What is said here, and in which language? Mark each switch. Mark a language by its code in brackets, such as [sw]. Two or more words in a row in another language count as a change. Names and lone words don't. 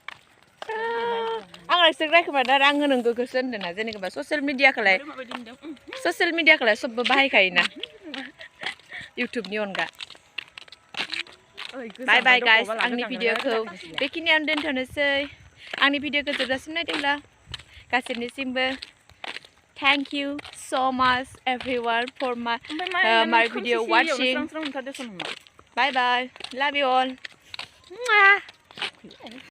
[brx] आं नोंसोर रायखोमादों आरो आङो नोंगौखौसो होनदों ना जेनेबा [en] social mediaखौलाय [brx] सबबो बाहायखायोना इउटुबनि अनगा [en] bye bye guys [brx] आंनि भिडिअखौ बेखिनियावनो दोनथ'नोसै आंनि भिडिअखौ जोबजासिम नायदोंब्ला गासैनिसिमबो [en] thank you so much everyone for my video watching bye bye love you all